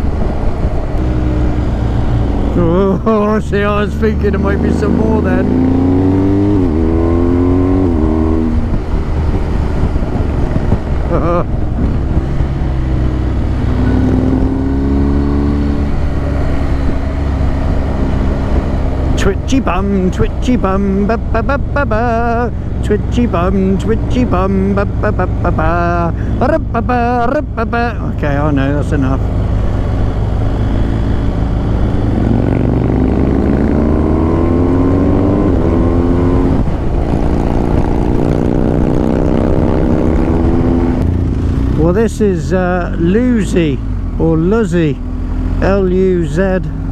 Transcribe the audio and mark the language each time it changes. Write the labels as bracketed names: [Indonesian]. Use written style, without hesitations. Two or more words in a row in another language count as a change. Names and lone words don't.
[English] Oh, see, I was thinking there might be some more then. Twitchy bum, ba ba ba ba ba. Twitchy bum, ba ba ba ba ba. Ba ba. Okay, I know, that's enough. Well, this is Luzy or Luzzy, L-U-Z-Y.